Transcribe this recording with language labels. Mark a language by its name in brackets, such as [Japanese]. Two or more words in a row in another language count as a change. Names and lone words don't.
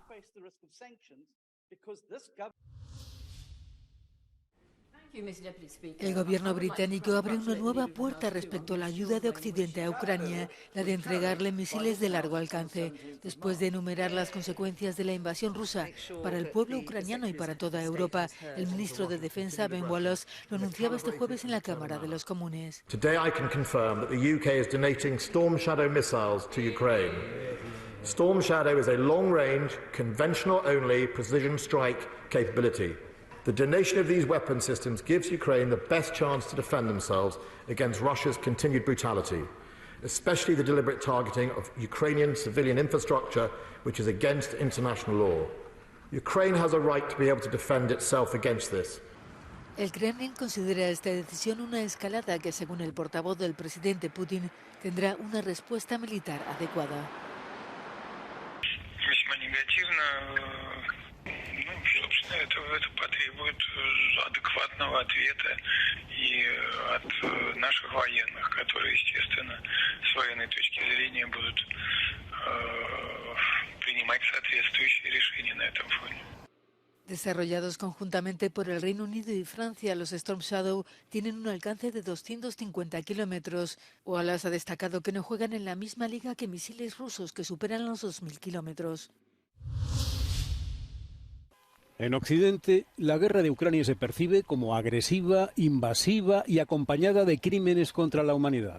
[Spanish] El gobierno británico abre una nueva puerta respecto a la ayuda de Occidente a Ucrania, la de entregarle misiles de largo alcance, después de enumerar las consecuencias de la invasión rusa para el pueblo ucraniano y para toda Europa. El ministro de Defensa, Ben Wallace, lo anunciaba este jueves en la Cámara de los Comunes. [English] Today I can confirm that the UK is donating Storm Shadow missiles to Ukraine. Storm Shadow is a long-range, conventional-only precision strike capability. The donation of these weapon systems gives Ukraine the best chance to defend themselves against Russia's continued brutality, especially the deliberate targeting of Ukrainian civilian infrastructure, which is against international law. Ukraine has a right to be able to defend itself against this. [Spanish] El Kremlin considera esta decisión una escalada que, según el portavoz del presidente Putin, tendrá una respuesta militar adecuada. [Russian] Это потребует адекватного ответа и от наших военных, которые, естественно, с военной точки зрения будут принимать соответствующие решения на этом фоне. [Spanish] Desarrollados conjuntamente por el Reino Unido y Francia, los Storm Shadow tienen un alcance de 250 kilómetros. Wallace ha destacado que no juegan en la misma liga que misiles rusos que superan los 2.000 kilómetros. En Occidente, la guerra de Ucrania se percibe como agresiva, invasiva y acompañada de crímenes contra la humanidad.